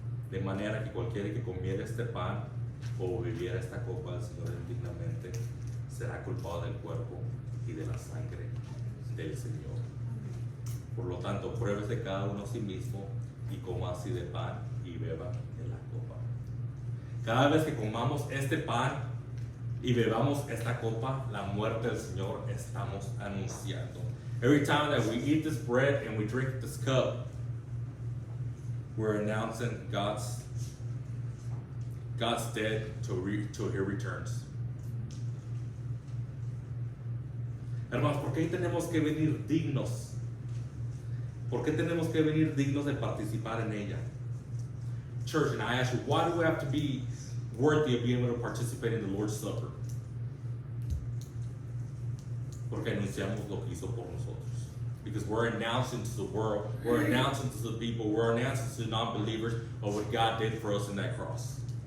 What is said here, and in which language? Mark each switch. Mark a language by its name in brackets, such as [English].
[Spanish] De manera que cualquiera que comiera este pan o bebiera esta copa del Señor indignamente será culpado del cuerpo y de la sangre del Señor. Por lo tanto, pruébese cada uno a sí mismo y coma así de pan y beba de la copa. Cada vez que comamos este pan y bebamos esta copa, la muerte del Señor estamos anunciando. [English] Every time that we eat this bread and we drink this cup, we're announcing God's dead till He returns. [Spanish] Hermanos, ¿por qué tenemos que venir dignos? ¿Por qué tenemos que venir dignos de participar en ella? [English] Church, and I ask you, why do we have to be worthy of being able to participate in the Lord's Supper? [Spanish] Porque anunciamos lo que hizo por nosotros. [English] Because we're announcing to the world, we're announcing to the people, we're announcing to non-believers of what God did for us in that cross.